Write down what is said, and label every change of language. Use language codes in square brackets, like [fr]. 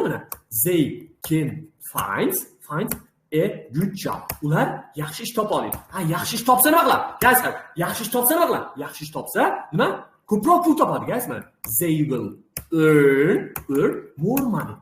[en] Mana they can find a good job. [uz] Ular yaxshi ish topa oladi. Ha, yaxshi ish topsa nima qiladi? Guys, yaxshi ish topsa nima qiladi? Yaxshi ish topsa, nima? Ko'proq pul topadi, guys, mana. [en] They will earn more money.